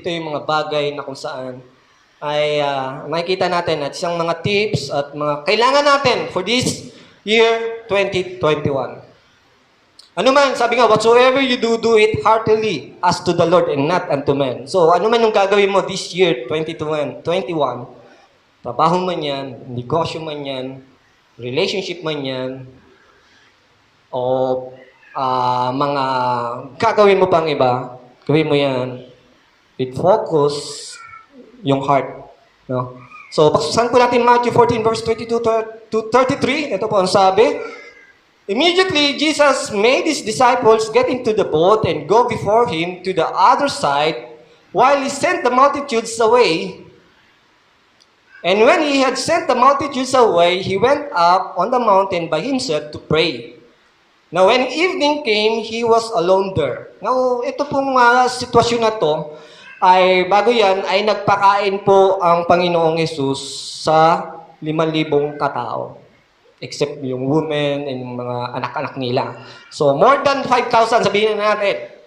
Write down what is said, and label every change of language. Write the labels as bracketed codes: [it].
[tl] Dito yung mga bagay na kung saan ay makikita natin at isang mga tips at mga kailangan natin for this year 2021. Ano man, sabi nga, [en] whatsoever you do, do it heartily as to the Lord and not unto men. [tl] So, ano man yung gagawin mo this year 2021, trabaho man yan, negosyo man yan, relationship man yan, o mga gagawin mo pang iba, gawin mo yan with focus, yung heart. No? So, paksusan po natin Matthew 14, verse 22 to 33. Ito po ang sabi. [en] Immediately, Jesus made his disciples get into the boat and go before him to the other side while he sent the multitudes away. And when he had sent the multitudes away, he went up on the mountain by himself to pray. Now, when evening came, he was alone there. [tl] Now, ito pong sitwasyon na to, ay bago yan, ay nagpakain po ang Panginoong Hesus sa 5,000 katao. Except yung women and yung mga anak-anak nila. So, more than 5,000, sabihin na natin.